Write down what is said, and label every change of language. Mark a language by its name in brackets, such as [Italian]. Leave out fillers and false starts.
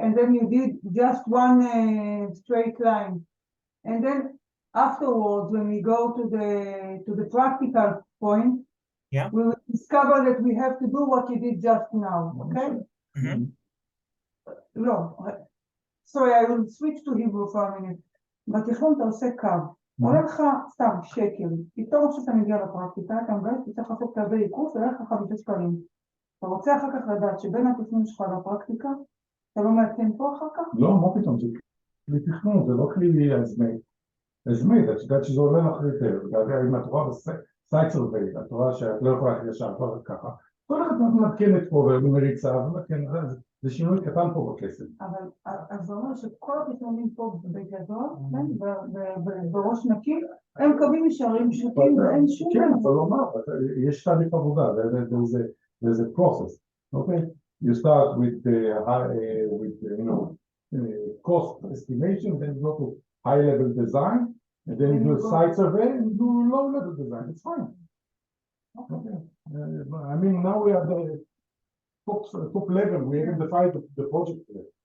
[English] And then you did just one straight line. And then afterwards, when we go to the practical point, we will discover that we have to do what you did just now, okay? No, sorry, I will switch to Hebrew for a minute. [Hebrew] בתכנון אתה עושה קו, עולה לך סתם שקל, פתאום כשאתה מגיע לפרקטיקה, אתה מגלה שצריך לעשות קווי עיקוף, עולה לך 5 שקלים. אתה רוצה אחר כך לדעת שבין התכנון שלך לפרקטיקה, אתה לא מעדכן פה אחר כך? לא, מה פתאום, זה כלי תכנון, זה לא כלי הזמי, את יודעת שזה עולה לך יותר, אם את רואה בסייט סרוויי, את רואה שאת לא יכולה ללכת ישר, כבר ככה, כל אחד מתקנת פה ומריצה, זה שינוי קטן פה בכסף. אבל זה אומר שכל התכנונים פה בגדול, בראש נקי, הם קווים ישרים פשוטים ואין שום... כן, אבל לא מה, יש תהליך עבודה, [English] there's a process, okay? You start with you know, cost estimation, then you go to high-level design, and then you do site survey, and you do low-level design, it's fine. Okay. I mean, now we have the top level, we have defined the project there.